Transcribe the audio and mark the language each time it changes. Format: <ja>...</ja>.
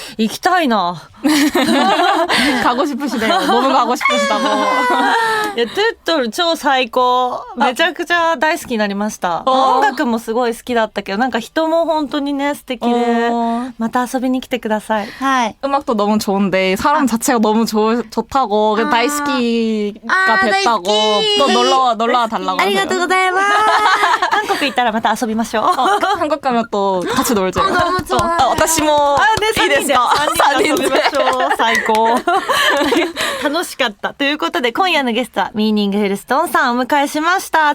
<ja>行きたいな。</ja> <ko>가고 싶으시대요. 너무 가고 싶으시다고.</ko> <ja>いやトゥットル超最高。めちゃくちゃ大好きになりました。音楽もすごい好きだったけど、なんか人も本当にね素敵で、また遊びに来てください。はい。</ja> <ko>음악도 너무 좋은데 사람 자체가 너무 좋다고 다이스키가 됐다고 또 놀러와 달라고.</ko> <ja>ありがとうございます。韓国行ったらまた遊びましょう。</ja> <ko>한국 가면 또 같이 놀죠. 너무 좋아요.</ko> <ja>私もいいですか？ 3人で遊びましょう。最高。楽しかった。ということで今夜のゲストはミーニングフルストーンさんをお迎えしました。</ja>